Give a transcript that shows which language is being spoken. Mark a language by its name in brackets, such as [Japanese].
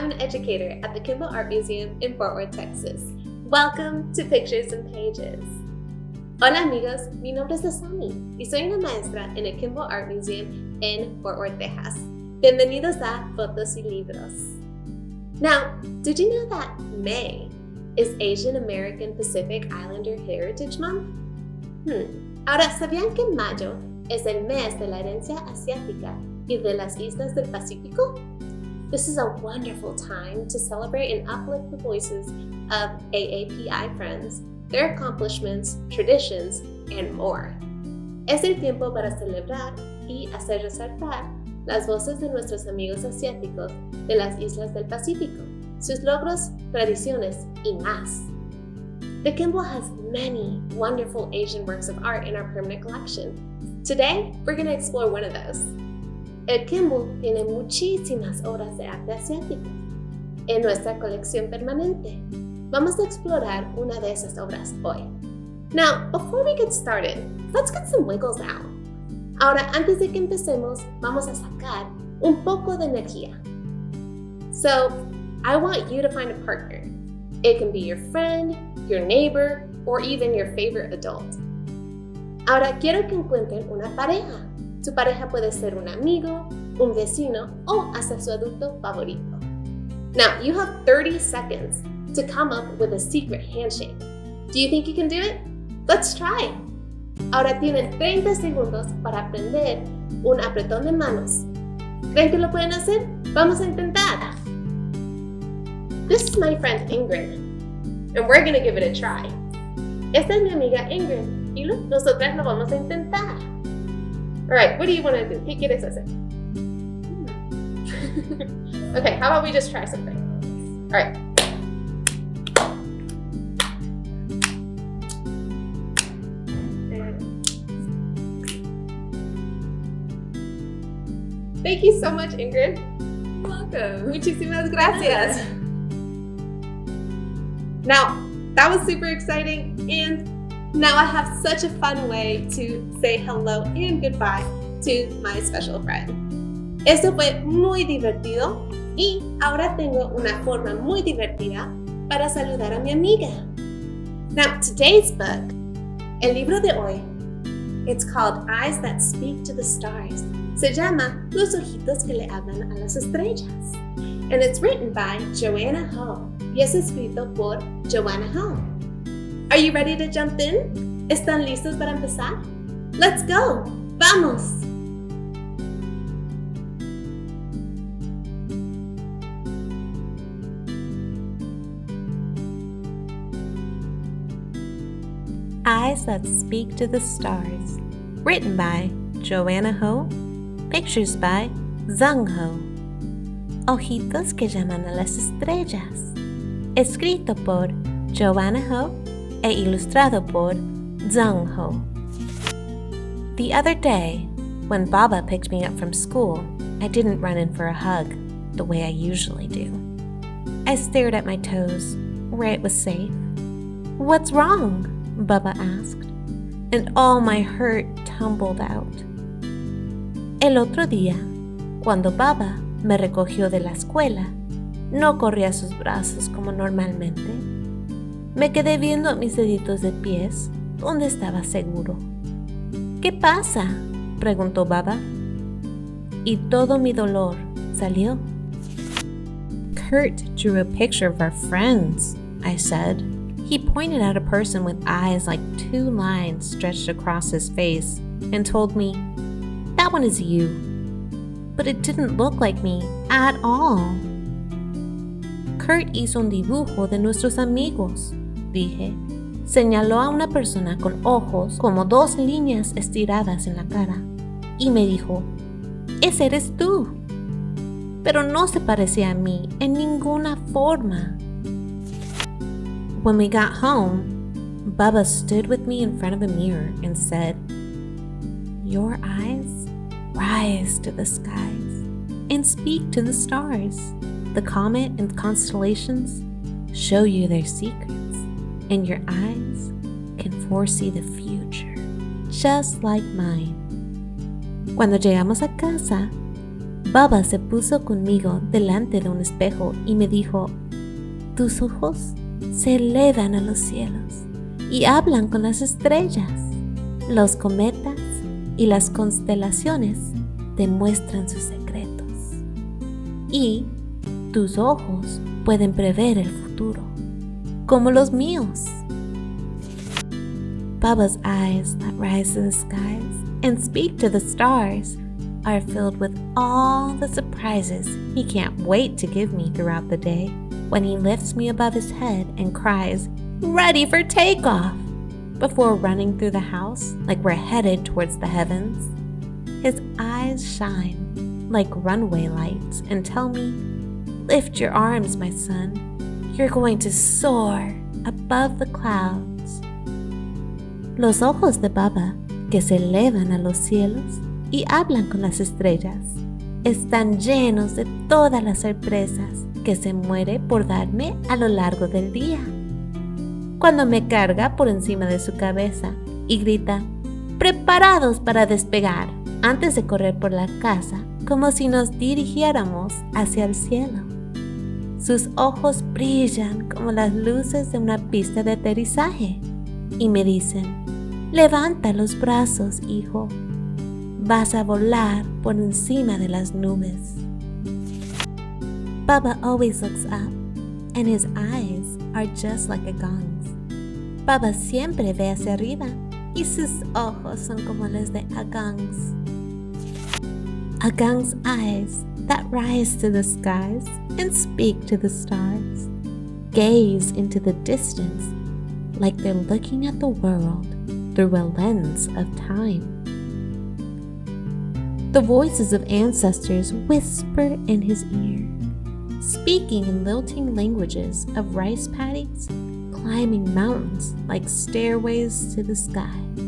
[English] educator at the Kimball Art Museum in Fort Worth, Texas. Welcome to Pictures and Pages. [Spanish] Hola amigos, mi nombre es Asami y soy una maestra en el Kimball Art Museum en Fort Worth, Texas. Bienvenidos a Fotos y Libros. [English] Now, did you know that May is Asian American Pacific Islander Heritage Month? [Spanish] Ahora, ¿sabían que mayo es el mes de la herencia asiática y de las islas del Pacífico? [English] This is a wonderful time to celebrate and uplift the voices of AAPI friends, their accomplishments, traditions, and more. [Spanish] Es el tiempo para celebrar y hacer resaltar las voces de nuestros amigos asiáticos de las islas del Pacífico, sus logros, tradiciones, y más. [English] The Kimball has many wonderful Asian works of art in our permanent collection. Today, we're going to explore one of those. [Spanish] El Kimball tiene muchísimas obras de arte asiático en nuestra colección permanente. Vamos a explorar una de esas obras hoy. [English] Now, before we get started, let's get some wiggles out. [Spanish] Ahora, antes de que empecemos, vamos a sacar un poco de energía. [English] So, I want you to find a partner. It can be your friend, your neighbor, or even your favorite adult. [Spanish] Ahora, quiero que encuentren una pareja. Su pareja puede ser un amigo, un vecino, o hasta su adulto favorito. [English] Now, you have 30 seconds to come up with a secret handshake. Do you think you can do it? Let's try. [Spanish] Ahora tienen 30 segundos para aprender un apretón de manos. ¿Creen que lo pueden hacer? Vamos a intentar. [English] This is my friend Ingrid, and we're going to give it a try. [Spanish] Esta es mi amiga Ingrid, y nosotras lo vamos a intentar. [English] Alright, what do you want to do? [Spanish] ¿Qué quieres hacer? [English] Okay, how about we just try something? Alright. Thank you so much, Ingrid. You're welcome. [Spanish] Muchísimas gracias. [English] Now, that was super exciting, and now I have such a fun way to say hello and goodbye to my special friend. [Spanish] Esto fue muy divertido y ahora tengo una forma muy divertida para saludar a mi amiga. [English] Now, today's book, [Spanish] el libro de hoy, [English] it's called Eyes That Speak to the Stars. [Spanish] Se llama Los Ojitos que le hablan a las estrellas. [English] And it's written by Joanna Ho. [Spanish] Y es escrito por [English] Joanna Ho. Are you ready to jump in? [Spanish] ¿Están listos para empezar? [English] Let's go! [Spanish] ¡Vamos! [English] Eyes That Speak to the Stars. Written by Joanna Ho. Pictures by Dung Ho. [Spanish] Ojitos que llaman a las estrellas. Escrito por Joanna Ho e ilustrado por Dung Ho. [English] The other day, when Baba picked me up from school, I didn't run in for a hug the way I usually do. I stared at my toes, where it was safe. "What's wrong?" Baba asked, and all my hurt tumbled out. [Spanish] El otro día, cuando Baba me recogió de la escuela, no corrí a sus brazos como normalmente. Me quedé viendo mis deditos de pies donde estaba seguro. ¿Qué pasa?, preguntó Baba. Y todo mi dolor salió. [English] Kurt drew a picture of our friends, I said. He pointed at a person with eyes like two lines stretched across his face and told me, "That one is you." But it didn't look like me at all. [Spanish] Kurt hizo un dibujo de nuestros amigos, dije. Señaló a una persona con ojos como dos líneas estiradas en la cara y me dijo, "Ese eres tú." Pero no se parecía a mí en ninguna forma. [English] When we got home, Baba stood with me in front of a mirror and said, "Your eyes rise to the skies and speak to the stars. The comet and constellations show you their secrets, and your eyes can foresee the future, just like mine." [Spanish] Cuando llegamos a casa, Baba se puso conmigo delante de un espejo y me dijo, tus ojos se elevan a los cielos y hablan con las estrellas. Los cometas y las constelaciones te muestran sus secretos. Y tus ojos pueden prever el futuro, como los míos. [English] Baba's eyes that rise to the skies and speak to the stars are filled with all the surprises he can't wait to give me throughout the day when he lifts me above his head and cries, "Ready for takeoff!" before running through the house like we're headed towards the heavens. His eyes shine like runway lights and tell me, "Lift your arms, my son. You're going to soar above the clouds." [Spanish] Los ojos de Baba, que se elevan a los cielos y hablan con las estrellas, están llenos de todas las sorpresas que se muere por darme a lo largo del día. Cuando me carga por encima de su cabeza y grita, "Preparados para despegar", antes de correr por la casa, como si nos dirigiéramos hacia el cielo. Sus ojos brillan como las luces de una pista de aterrizaje y me dicen, "Levanta los brazos, hijo. Vas a volar por encima de las nubes." [English] Baba always looks up, and his eyes are just like a gong's. [Spanish] Baba siempre ve hacia arriba, y sus ojos son como los de a gong's. [English] A gong's eyes that rise to the skies and speak to the stars, gaze into the distance like they're looking at the world through a lens of time. The voices of ancestors whisper in his ear, speaking in lilting languages of rice paddies, climbing mountains like stairways to the sky.